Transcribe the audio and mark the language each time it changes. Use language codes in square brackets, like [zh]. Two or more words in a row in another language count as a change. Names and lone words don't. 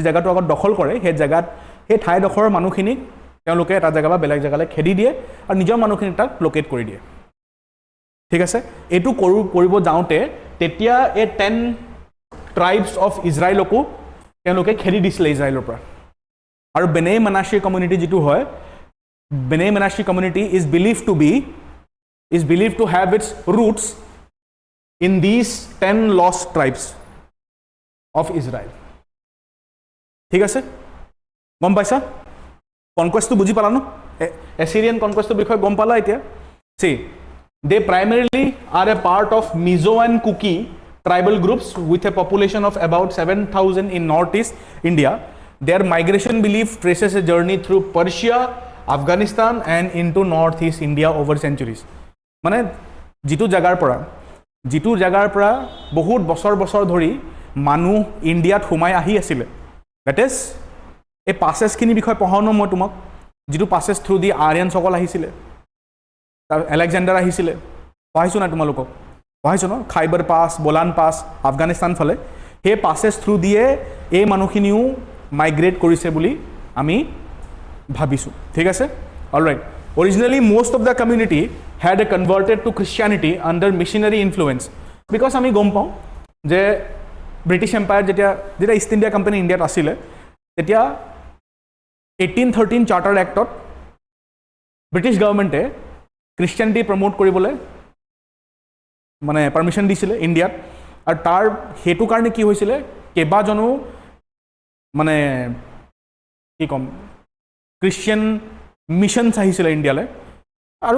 [as] জায়গাটো আগত দখল কৰে সেই জায়গাত সেই ঠাই দখৰৰ মানুহখিনিক তেওঁলোকে এটা জায়গা বা বেলেগ জায়গালৈ খেদি দিয়ে আৰু নিজৰ মানুহখিনিক তাক লোকেট কৰি দিয়ে ঠিক আছে এটো কৰিব যাওঁতে তেতিয়া এই 10 [en] tribes of Israel [as] তেওঁলোকে খেদি দিছিলে ইজৰাইলৰ পৰা আৰু বেনে মানাশী কমিউনিটি যেটো হয় বেনে মানাশী কমিউনিটি [en] is believed to have its roots in these 10 lost tribes of Israel. [as] ঠিক আছে গম পাইছা কনকোয়েস্ট বুজি পালা ন এছিৰিয়ান কনকোয়েস্টৰ বিষয়ে গম পালা এতিয়া [en] see they primarily are a part of Mizo and Kuki tribal groups with a population of about 7,000 in northeast India. Their migration belief traces a journey through Persia, Afghanistan and into northeast India over centuries. [as] মানে যেটো জায়গাৰ পৰা বহুত বছৰ ধৰি মানুহ ইন্ডিয়াত হুমাই আহি আছিল [en] that is [as] এই পাসেস খিনি বিষয় পঢ়ানো মই তোমাক যেটো [en] passes through [as] দি আৰিয়ান সকল আহিছিল তাৰ আলেকজান্ডাৰ আহিছিল পঢ়াইছো না তোমালোকক পঢ়াইছো ন খাইবাৰ পাস বলান পাস আফগানিস্তান ফালে হে [en] passes through [as] দিয়ে এই মানুহখিনিও মাইগ্ৰেট কৰিছে বুলি আমি ভাবিছো ঠিক আছে অলৰাইট [en] originally most of the community had converted to Christianity under missionary influence because [as] আমি গম পাওঁ যে ব্ৰিটিছ এম্পায়াৰ যেতিয়া ইষ্ট ইণ্ডিয়া কোম্পানী ইণ্ডিয়াত আছিল তেতিয়া 1813 চাৰ্টাৰ এক্টত [en] British government Christianity promote [as] কৰিবলৈ মানে পাৰমিশন দিছিলে ইণ্ডিয়াত আৰু তাৰ হেতু কাৰণে কি হৈছিলে কেবাজনো মানে কি কম [en] Christian missions [as] আহিছিলে ইণ্ডিয়ালৈ আৰু